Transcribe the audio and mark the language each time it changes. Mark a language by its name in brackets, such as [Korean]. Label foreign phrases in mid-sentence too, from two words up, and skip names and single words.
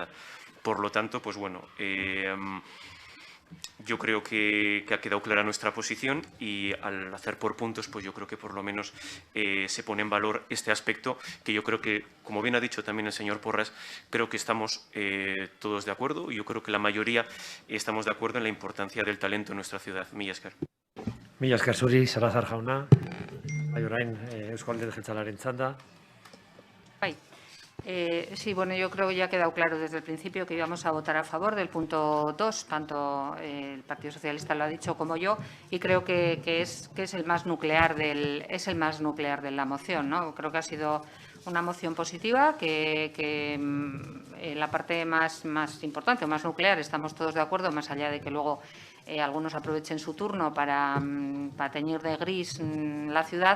[Spanish] Por lo tanto, pues bueno, yo creo que ha quedado clara nuestra posición y al hacer por puntos, pues yo creo que por lo menos se pone en valor este aspecto que yo creo que, como bien ha dicho también el señor Porras, creo que estamos todos de acuerdo y yo creo que la mayoría estamos de acuerdo en la importancia del talento en nuestra ciudad. [Basque] Mila esker. Mila esker zuri, Salazar jauna. Bai, orain Eusko Alderdi Jeltzalearen txanda. Bai. [Spanish] Sí, bueno, yo creo que ya ha quedado claro desde el principio que íbamos a votar a favor del punto 2, tanto el Partido Socialista lo ha dicho como yo, y creo que es el más nuclear de la moción, ¿no? Creo que ha sido una moción positiva, que la parte más importante o más nuclear estamos todos de acuerdo, más allá de que luego algunos aprovechen su turno para teñir de gris la ciudad.